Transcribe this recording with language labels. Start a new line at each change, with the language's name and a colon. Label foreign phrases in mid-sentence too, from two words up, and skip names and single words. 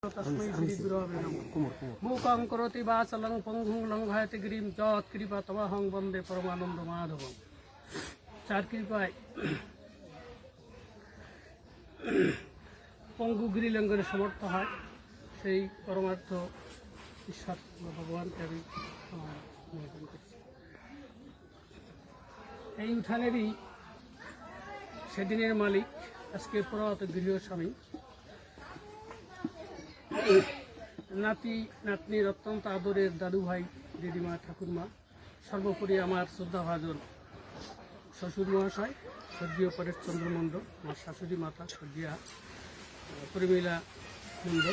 Sanskrit: तस्मै श्री गुरवे नमः। मूकं करोति वाचालं पङ्गुं लङ्घयति गिरिं यत्कृपा तमहं वन्दे परमानन्द माधवम्।
Bangla: যার কৃপায় পঙ্গু গিরিলঙ্ঘনে সমর্থ হয় সেই পরমার্থ ঈশ্বর ভগবানকে আমি নিবেদন করছি। এই উঠানেরই সেদিনের মালিক আজকে প্রয়াত গৃহস্বামী নাতি নাতনির অত্যন্ত আদরের দাদু ভাই দিদিমা ঠাকুরমা, সর্বোপরি আমার শ্রদ্ধাভাজন শ্বশুর মহাশয় স্বর্গীয় পরেশচন্দ্র মণ্ডল, আমার শাশুড়ি মাতা স্বর্গীয়া পরিমীলা মণ্ডল।